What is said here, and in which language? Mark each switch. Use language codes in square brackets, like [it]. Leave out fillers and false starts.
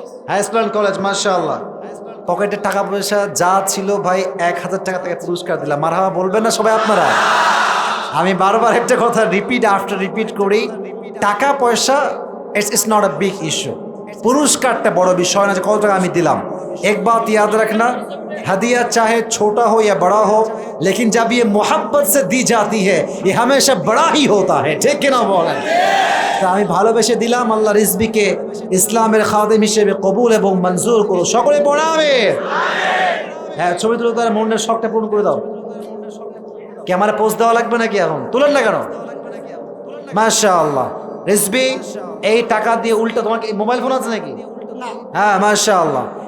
[bn] High school and college, মাশাআল্লাহ। পকেটে টাকা পয়সা যা ছিল ভাই 1000 টাকা থেকে পুরস্কার দিলাম। মারহাবা বলবেন না সবাই আপনারা? আমি বারবার একটা কথা রিপিট আফটার রিপিট করি, টাকা পয়সা [en] It's not a big issue. [bn] পুরস্কারটা বড় বিষয় না যে কত টাকা আমি দিলাম। [hi] एक बात याद रखना, हदिया चाहे छोटा हो या बड़ा हो, लेकिन जब ये मोहब्बत से दी जाती है ये हमेशा बड़ा ही होता है, ठीक है ना बोलें? [bn] তা আমি ভালোবেসে দিলাম। আল্লাহ রিজবিকে ইসলামের খাদেম হিসেবে কবুল এবং মঞ্জুর করো। সকলে পড়াবে। হ্যাঁ, ছবি তুলে তার মনের শখটা পূরণ করে দাও। ক্যামেরা পোজ দেওয়া লাগবে নাকি? এখন তুলেন না কেন? মাশাআল্লাহ। রিজবি, এই টাকা দিয়ে উল্টো, তোমার কি মোবাইল ফোন আছে নাকি? হ্যাঁ, মাশাআল্লাহ।